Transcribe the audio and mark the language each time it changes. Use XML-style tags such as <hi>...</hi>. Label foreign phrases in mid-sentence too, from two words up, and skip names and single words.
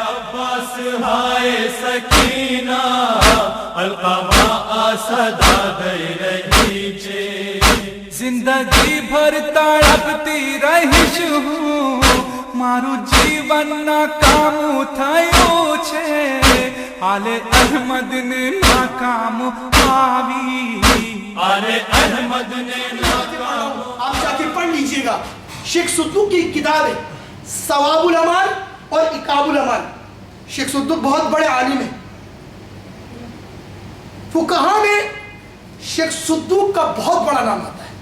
<ur>عباس ہائے سکینہ القما صدا دے رہی چھے زندگی بھر تڑپتی رہیش ہوں</ur> <gu>મારું જીવન નાકામ થયું છે આલે અહમદ ને નાકામ આવી</gu> <ur>آل احمد نے ناکام آپ جا کے پڑھ لیجئے گا شیخ صدوق کی کتاب ہے ثواب الامان اور عقاب الامان. شیخ صدوق بہت بڑے عالم ہیں. فقہا میں شیخ صدوق کا بہت بڑا نام آتا ہے.</ur>